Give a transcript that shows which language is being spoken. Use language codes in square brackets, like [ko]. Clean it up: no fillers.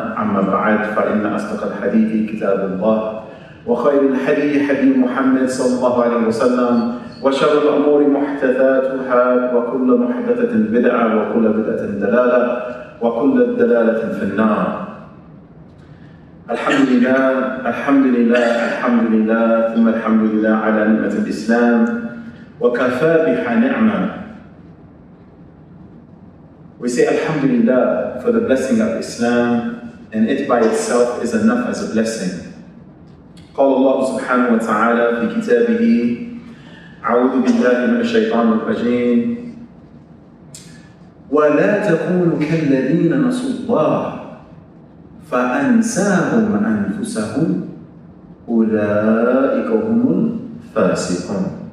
[ar] أما بعد، فإن أصدق الحديث كتاب الله، وخير الحديث حديث محمد صلى الله عليه وسلم، وشر الأمور محدثاتها، وكل محدثة بدعة، وكل بدعة دلالة، وكل الدلالة في النار. الحمد لله الحمد لله الحمد لله ثم الحمد لله على نعمة الإسلام وكفى بها نعمة. [en] We say Alhamdulillah for the blessing of Islam, and it by itself is enough as a blessing. [ar] قال الله سبحانه وتعالى في كتابه: أعوذ بالله من الشيطان الرجيم ولا تكونوا كالذين نسوا الله فأنساهم أنفسهم أولئك هم الفاسقون.